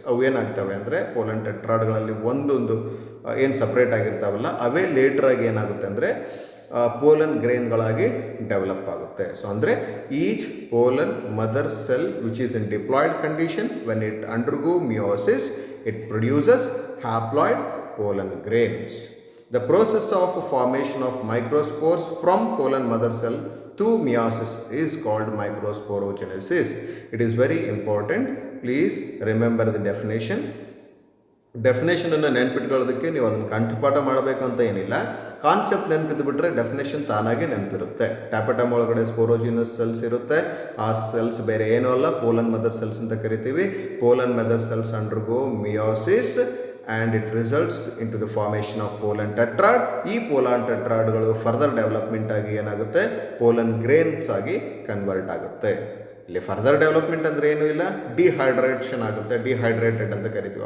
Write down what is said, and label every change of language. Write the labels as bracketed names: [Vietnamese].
[Kannada] ಅವು ಏನಾಗ್ತವೆ ಅಂದರೆ, ಪೋಲನ್ ಟೆಟ್ರಾಡ್ಗಳಲ್ಲಿ ಒಂದೊಂದು ಏನು ಸಪ್ರೇಟ್ ಆಗಿರ್ತಾವಲ್ಲ ಅವೇ ಲೇಟ್ರಾಗಿ ಏನಾಗುತ್ತೆ ಅಂದರೆ ಪೋಲನ್ ಗ್ರೇನ್ಗಳಾಗಿ ಡೆವಲಪ್ ಆಗುತ್ತೆ. [English] So ಅಂದರೆ each pollen mother cell which is in diploid condition when it undergo meiosis it produces haploid pollen grains. The process of formation of microspores from pollen mother cell to meiosis is called microsporogenesis. It is very important. Please remember the definition. [Kannada] ಡೆಫಿನೇಷನನ್ನು ನೆನಪಿಟ್ಕೊಳ್ಳೋದಕ್ಕೆ ನೀವು ಅದನ್ನು ಕಂಠಪಾಠ ಮಾಡಬೇಕು ಅಂತ ಏನಿಲ್ಲ. Concept ನೆನಪಿದ್ದು ಬಿಟ್ಟರೆ definition ತಾನಾಗೆ ನೆನಪಿರುತ್ತೆ. ಟ್ಯಾಪೆಟಮ್ ಒಳಗಡೆ ಸ್ಪೋರೋಜಿನಸ್ cells ಇರುತ್ತೆ. ಆ ಸೆಲ್ಸ್ ಬೇರೆ ಏನೂ ಅಲ್ಲ, ಪೋಲನ್ ಮದರ್ ಸೆಲ್ಸ್ ಅಂತ ಕರಿತೀವಿ. [English] Pollen mother cells undergo meiosis and it results into the formation of pollen tetrad. [Kannada] ಈ ಪೋಲನ್ ಟೆಟ್ರಾಡ್ಗಳು ಫರ್ದರ್ ಡೆವಲಪ್ಮೆಂಟ್ ಆಗಿ ಏನಾಗುತ್ತೆ, ಪೋಲನ್ ಗ್ರೇನ್ಸ್ ಆಗಿ ಕನ್ವರ್ಟ್ ಆಗುತ್ತೆ. ಇಲ್ಲಿ ಫರ್ದರ್ ಡೆವಲಪ್ಮೆಂಟ್ ಅಂದರೆ ಏನೂ ಇಲ್ಲ, ಡಿಹೈಡ್ರೇಷನ್ ಆಗುತ್ತೆ, ಡಿಹೈಡ್ರೇಟೆಡ್ ಅಂತ ಕರಿತೀವಿ.